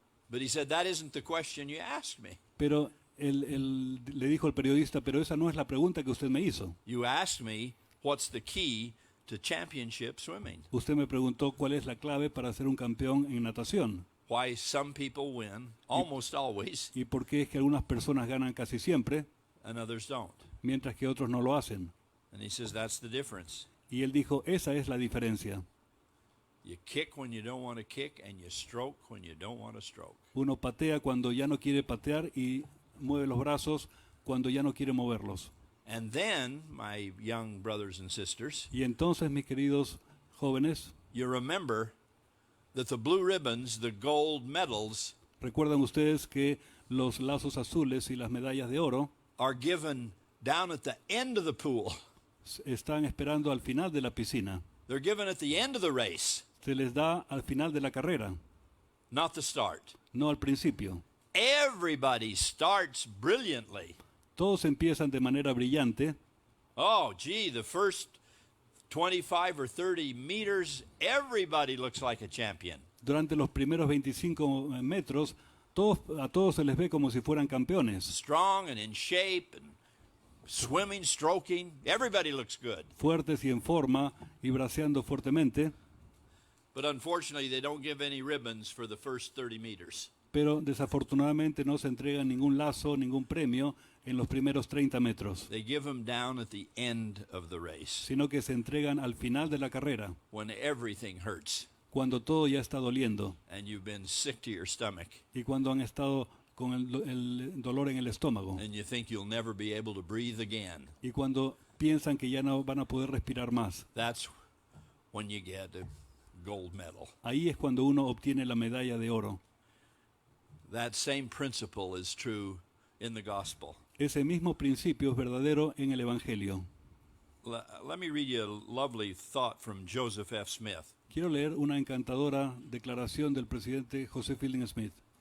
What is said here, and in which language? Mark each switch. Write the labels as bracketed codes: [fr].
[en] But he said, that isn't the question you asked me. [es] Pero él le dijo al periodista, pero esa no es la pregunta que usted me hizo. [en] You asked me, what's the key to championship swimming? [es] Usted me preguntó cuál es la clave para ser un campeón en natación. [en] Why some people win almost always [es] Y por qué es que algunas personas ganan casi siempre, [en] and others don't. [es] mientras que otros no lo hacen. [en] And he says, that's the difference. [es] Y él dijo, esa es la diferencia. [en] You kick when you don't want to kick, and you stroke when you don't want to stroke. [es] Uno patea cuando ya no quiere patear y mueve los brazos cuando ya no quiere moverlos. [en] And then, my young brothers and sisters, [es] Y entonces, mis queridos jóvenes, [en] you remember that the blue ribbons, the gold medals, [es] recuerdan ustedes que los lazos azules y las medallas de oro [en] are given down at the end of the pool. [es] están esperando al final de la piscina. [en] They're given at the end of the race, [es] Se les da al final de la carrera, [en] not the start. [es] no al principio. [en] Everybody starts brilliantly. [es] Todos empiezan de manera brillante. [en] Oh, gee, the first 25 or 30 meters, everybody looks like a champion. [es] Durante los primeros 25 metros, a todos se les ve como si fueran campeones. [en] Strong and in shape and swimming, stroking, everybody looks good. [es] Fuertes y en forma y braceando fuertemente. [en] But unfortunately, they don't give any ribbons for the first 30 meters. [es] Pero desafortunadamente no se entrega ningún lazo, ningún premio en los primeros 30 metros, [en] They give them down at the end of the race [es] sino que se entregan al final de la carrera, [en] when everything hurts [es] cuando todo ya está doliendo [en] and you've been sick to your stomach [es] y cuando han estado con el dolor en el estómago [en] and you think you'll never be able to breathe again. [es] y cuando piensan que ya no van a poder respirar más. [en] That's when you get a gold medal. [es] Ahí es cuando uno obtiene la medalla de oro. [en] That same principle is true in the gospel. [es] Ese mismo principio es verdadero en el Evangelio. [en] Let me read you a lovely thought from Joseph F. Smith, [es] Quiero leer una encantadora declaración del presidente José Fielding Smith,